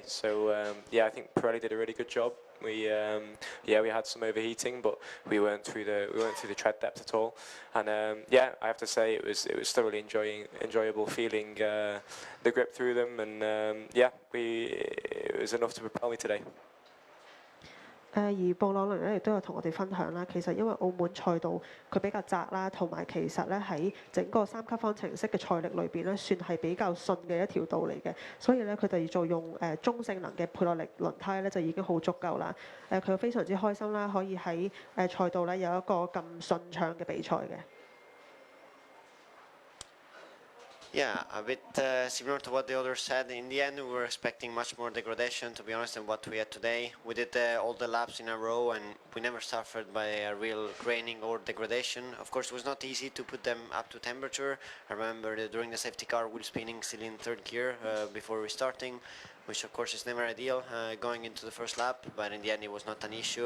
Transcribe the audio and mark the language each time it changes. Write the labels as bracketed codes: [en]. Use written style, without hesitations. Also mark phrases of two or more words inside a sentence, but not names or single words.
[en] So yeah, I think Pirelli did a really good job. We yeah, we had some overheating, but we weren't through the tread depth at all. And yeah, I have to say it was thoroughly enjoyable feeling the grip through them, and yeah, it was enough to propel me today. [yue] 而布朗倫咧亦都有同我哋分享啦，其實因為澳門賽道佢比較窄啦，同埋其實咧喺整個三級方程式嘅賽力裏邊咧，算係比較順嘅一條道嚟嘅，所以咧佢哋就用中性能嘅配落力輪胎咧就已經好足夠啦。佢非常之開心啦，可以喺賽道咧有一個咁順暢嘅比賽嘅。 [en] Yeah, a bit similar to what the others said. In the end, we were expecting much more degradation, to be honest, than what we had today. We did all the laps in a row, and we never suffered by a real graining or degradation. Of course, it was not easy to put them up to temperature. I remember that during the safety car, wheel spinning still in third gear before restarting, which of course is never ideal going into the first lap, but in the end it was not an issue.